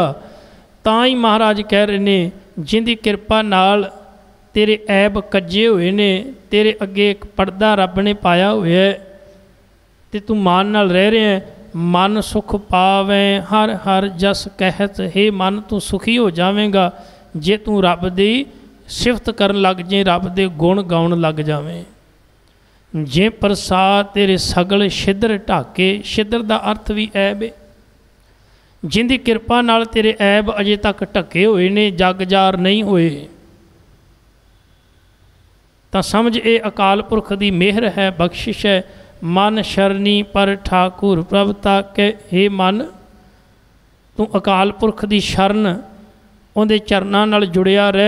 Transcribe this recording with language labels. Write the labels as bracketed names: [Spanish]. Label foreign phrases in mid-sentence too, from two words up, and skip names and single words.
[Punjabi] ਤਾਂ ਹੀ ਮਹਾਰਾਜ ਕਹਿ ਰਹੇ ਨੇ, ਜਿੰਦੀ ਕਿਰਪਾ ਨਾਲ ਤੇਰੇ ਐਬ ਕਜੇ ਹੋਏ ਨੇ, ਤੇਰੇ ਅਗੇ ਏਕ ਪਰਦਾ ਰੱਬ ਨੇ ਪਾਇਆ ਹੋਇਆ ਹੈ ਤੇ ਤੂ ਮਾਨ ਨਾਲ ਰਹਿ ਰਹੇ ਹੈਂ। ਮਨ ਸੁਖ ਪਾਵੇਂ ਹਰ ਹਰ ਜਸ ਕਹਤ, ਹੇ ਮਨ ਤੂ ਸੁਖੀ ਹੋ ਜਾਵੇਗਾ ਜੇ ਤੂ ਰੱਬ ਦੀ ਸਿਫਤ ਕਰਨ ਲਗ ਜਾਏ, ਰੱਬ ਦੇ ਗੁਣ ਗਾਉਣ ਲਗ ਜਾਵੇਂ। ਜੇ ਪ੍ਰਸਾਦ ਤੇਰੇ ਸਗਲ ਛਿਦ੍ਰ ਢਾਕੇ, [Hindi] छिद्र का अर्थ भी ऐब है। [Punjabi] ਜਿੰਦੀ ਕਿਰਪਾ ਨਾਲ ਤੇਰੇ ਐਬ ਅਜੇ ਤਕ ਢਕੇ ਹੋਏ ਨੇ, ਜਗ ਜਾਰ ਨਹੀਂ ਹੋਏ, [Hindi] तो समझ ये अकाल पुरख की मेहर है, बख्शिश है। [Punjabi] ਮਨ ਸ਼ਰਣੀ ਪਰ ਠਾਕੁਰ ਪ੍ਰਭ ਤਾਕੇ, ਹੇ ਮਨ ਤੂ ਅਕਾਲ ਪੁਰਖ ਕੀ ਸ਼ਰਣ, ਉਹਦੇ ਚਰਨਾਂ ਨਾਲ ਜੁੜਿਆ ਰਹਿ।